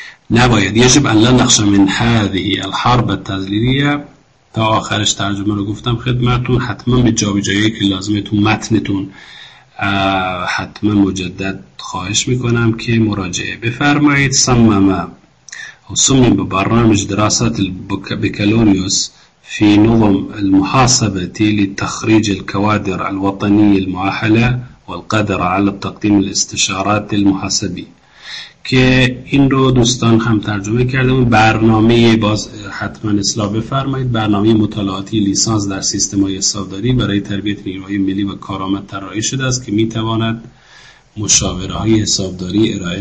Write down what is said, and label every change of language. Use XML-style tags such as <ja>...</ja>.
<fa>نباید،</fa> <ar>یجب ان لا نخشى من هذه الحرب التضليلية،</ar> <fa>تا آخرش ترجمه رو گفتم خدمتتون، حتما به جابجایی که لازمه تو متنتون حتما مجدد خواهش میکنم که مراجعه بفرمایید.</fa> <ar>صمم وصمم ببرنامج دراسات البكالوريوس في نظم المحاسبة لتخريج الكوادر الوطنية المؤهلة والقادرة على تقديم الاستشارات المحاسبية.</ar> <fa>که این رو دوستان هم ترجمه کرده، برنامه باز حتما اصلاح بفرمایید، برنامه مطالعاتی لیسانس در سیستم های حسابداری برای تربیت نیروهای ملی و کارآمد طراحی شده است که میتواند مشاوره های حسابداری</fa>